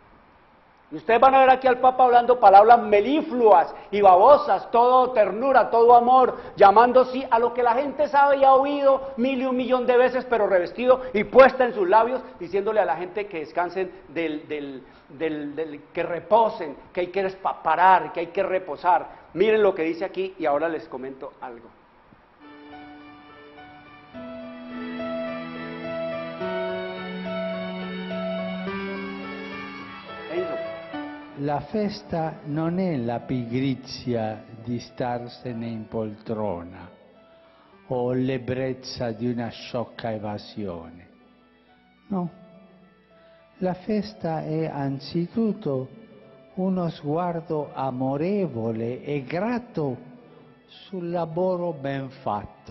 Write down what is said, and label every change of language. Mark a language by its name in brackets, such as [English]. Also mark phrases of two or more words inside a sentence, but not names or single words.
[Spanish] Y ustedes van a ver aquí al Papa hablando palabras melifluas y babosas, todo ternura, todo amor, llamando sí a lo que la gente sabe y ha oído 1000 y 1.000.000 de veces, pero revestido y puesta en sus labios, diciéndole a la gente que descansen, que reposen, que hay que parar, que hay que reposar. Miren lo que dice aquí y ahora les comento algo. [Italian] La festa non è la pigrizia di starsene in poltrona o l'ebbrezza di una sciocca evasione. No, la festa è anzitutto uno sguardo amorevole e grato sul lavoro ben fatto.